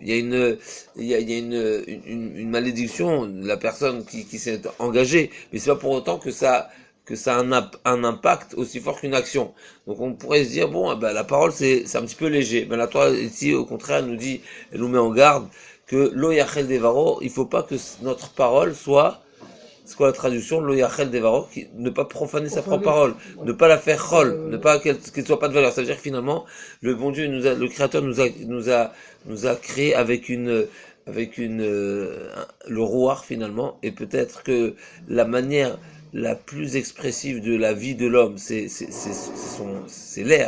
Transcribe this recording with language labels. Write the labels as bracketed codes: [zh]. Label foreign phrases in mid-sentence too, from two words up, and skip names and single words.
[fr] Il y a une malédiction, la personne qui s'est engagée, mais c'est pas pour autant que ça a un impact aussi fort qu'une action. Donc on pourrait se dire, bon, la parole c'est un petit peu léger. Mais la Torah ici, au contraire, elle nous met en garde que [he] לא יחל דברו, [fr] il faut pas que notre parole soit, c'est quoi la traduction? [he] לא יחל דברו, [fr] ne pas profaner sa propre parole, ne pas la faire chol, ne pas qu'elle soit pas de valeur. Ça veut dire que finalement, le bon Dieu le Créateur nous a créé avec le rouar finalement, et peut-être que la manière la plus expressive de la vie de l'homme, c'est l'air.